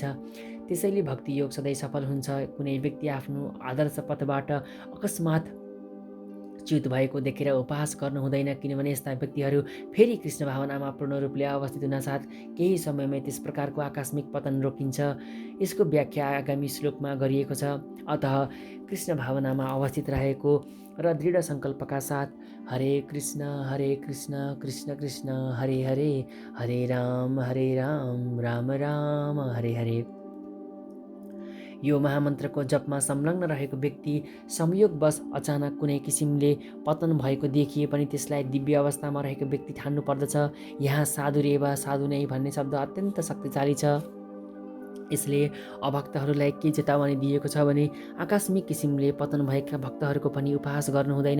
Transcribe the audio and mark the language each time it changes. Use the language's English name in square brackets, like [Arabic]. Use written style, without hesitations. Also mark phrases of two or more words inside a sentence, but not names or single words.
[Nepali] त्यसैले भक्ति योग सधैँ सफल हुन्छ। कुनै व्यक्ति आफ्नो आदर्श पथबाट अकस्मात च्युत भएको देखेर उपहास गर्नु हुँदैन, किनभने यस्ता व्यक्तिहरू फेरि कृष्ण भावनामा पूर्ण रूपले अवस्थित हुनासाथ केही समयमै त्यस प्रकारको आकस्मिक पतन रोकिन्छ। यसको व्याख्या आगामी श्लोकमा गरिएको छ। अतः कृष्ण भावनामा अवस्थित रहेको र दृढ सङ्कल्पका साथ [Sanskrit] हरे कृष्ण कृष्ण कृष्ण हरे हरे, हरे राम राम राम हरे हरे, [Nepali] यो महामन्त्रको जपमा संलग्न रहेको व्यक्ति संयोगवश अचानक कुनै किसिमले पतन भएको देखिए पनि त्यसलाई दिव्य अवस्थामा रहेको व्यक्ति ठान्नु पर्दछ। यहाँ साधु रेवा साधु नै भन्ने शब्द अत्यन्त शक्तिशाली छ। यसले अभक्तहरूलाई के चेतावनी दिएको छ भने आकस्मिक किसिमले पतन भएका भक्तहरूको पनि उपहास गर्नु हुँदैन।